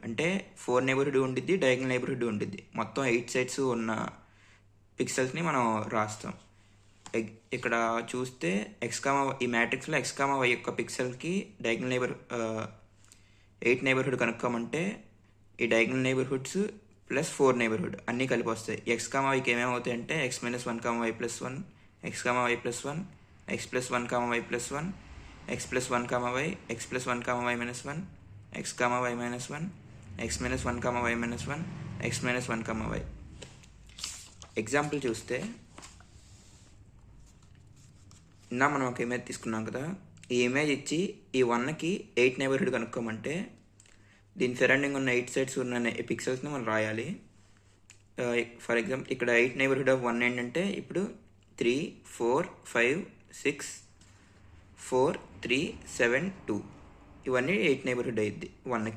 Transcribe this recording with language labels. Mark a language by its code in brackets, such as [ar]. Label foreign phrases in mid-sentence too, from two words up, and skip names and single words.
[te] అంటే 4 నైబర్హుడ్ ఉండిద్ది, [en] diagonal neighbourhood [te] ఉండిద్ది. మొత్తం 8 సైడ్స్ ఉన్న పిక్సెల్స్ని మనం రాస్తాం. ఇక్కడ చూస్తే ఈ మ్యాట్రిక్స్లో x,y యొక్క పిక్సెల్కి [en] diagonal 8 neighbourhood [te] కనుక్కోమంటే ఈ [en] diagonal neighbourhoods plus 4 neighbourhood [te] అన్నీ కలిపి వస్తాయి. x,yకి ఏమేమవుతాయి అంటే x-1,y+1, x,y+1, x+1,y+1, x+1,y, x+1,y-1, x,y-1, x-1,y-1, x-1,y. ఎగ్జాంపుల్ చూస్తే మనం ఒక ఇమేజ్ తీసుకున్నాం కదా, ఈ ఇమేజ్ ఇచ్చి ఈ 1కి 8 నైబర్హుడ్ కనుక్కోమంటే దీని సరౌండింగ్ ఉన్న 8 సైడ్స్ ఉన్న పిక్సెల్స్ని మనం రాయాలి. [en] for example [te] ఇక్కడ [en] 8 neighbourhood of 1 [te] ఏంటంటే ఇప్పుడు 3, 4, 5, 6, 4, 3, 7, 2 ఇవన్నీ 8 నైబర్హుడ్ అయ్యిద్ది 1కి.